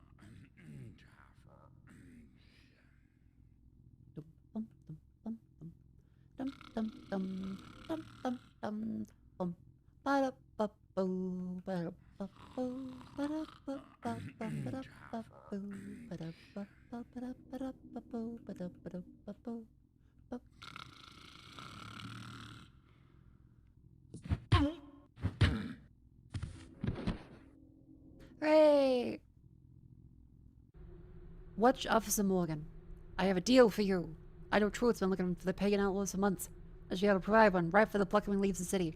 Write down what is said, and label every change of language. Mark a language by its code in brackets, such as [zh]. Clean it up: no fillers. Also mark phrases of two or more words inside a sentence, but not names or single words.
[en] Dum dum dum dum dum dum dum dum dum. Ba ba boo ba ba boo ba ba ba ba ba ba boo ba ba ba ba ba ba boo ba ba boo. Hooray! Watch Officer Morgan. I have a deal for you. I know Truett's been looking for the pagan outlaws for months. I should be able to provide one right for the plucker when he leaves the city.